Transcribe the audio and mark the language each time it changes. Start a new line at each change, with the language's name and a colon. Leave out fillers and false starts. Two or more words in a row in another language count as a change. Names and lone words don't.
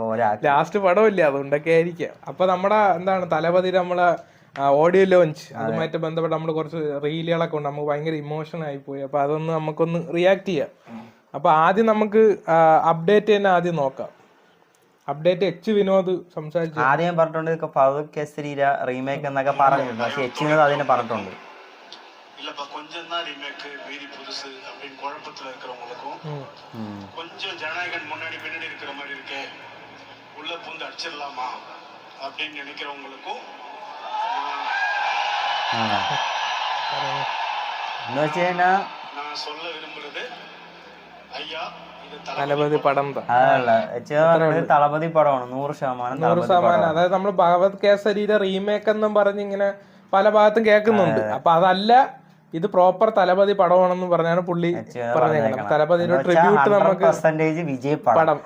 Malayalam: ലാസ്റ്റ് പടമില്ല, അതുകൊണ്ടൊക്കെ ആയിരിക്കാം. അപ്പൊ നമ്മുടെ തലപതി നമ്മളെ ഓഡിയോ ലോഞ്ച് അതുമായിട്ട് ബന്ധപ്പെട്ട് നമ്മൾ കുറച്ച് റീലുകളൊക്കെ ഉണ്ട്. നമുക്ക് ഭയങ്കര ഇമോഷൻ ആയി പോയി. അപ്പൊ അതൊന്ന് നമുക്കൊന്ന് റിയാക്ട് ചെയ്യാം. അപ്പൊ ആദ്യം നമുക്ക് അപ്ഡേറ്റ് തന്നെ ആദ്യം നോക്കാം. അപ്ഡേറ്റ് എച്ച് വിനോദ് സംസാരിച്ചു. ആദ്യം പറഞ്ഞിട്ടുണ്ട് ഫറൂഖ് കേസരി റീമേക്ക് എന്നൊക്കെ പറഞ്ഞിട്ടുണ്ട്. പക്ഷെ എച്ച് വിനോദ് അതിനെ പറഞ്ഞിട്ടുണ്ട്.
Tamil: இல்லப்பா கொஞ்சம் தான் ரீமேக்கு, மீதி புதுசு அப்படின்னு குழப்பத்துல இருக்கிறவங்களுக்கும், கொஞ்சம் ஜனநாயகன் முன்னாடி பின்னாடி இருக்கிற மாதிரி இருக்கே, உள்ள பூந்து அடிச்சிடலாமா அப்படின்னு நினைக்கிறவங்களுக்கும் நான் சொல்ல விரும்புறது, ஐயா
Malayalam: തലപതി പടം തലപതി പടമാണ് 100%. അതായത് നമ്മൾ ഭഗവത് കേസരിയുടെ റീമേക്ക് എന്നും പറഞ്ഞ് ഇങ്ങനെ പല ഭാഗത്തും കേൾക്കുന്നുണ്ട്. അപ്പൊ അതല്ല, ഇത് പ്രോപ്പർ തലപതി പടമാണെന്ന് പറഞ്ഞാണ് പുള്ളി പറഞ്ഞേക്കുന്നത്. തലപതിയുടെ ട്രിബ്യൂട്ട് നമുക്ക് പടം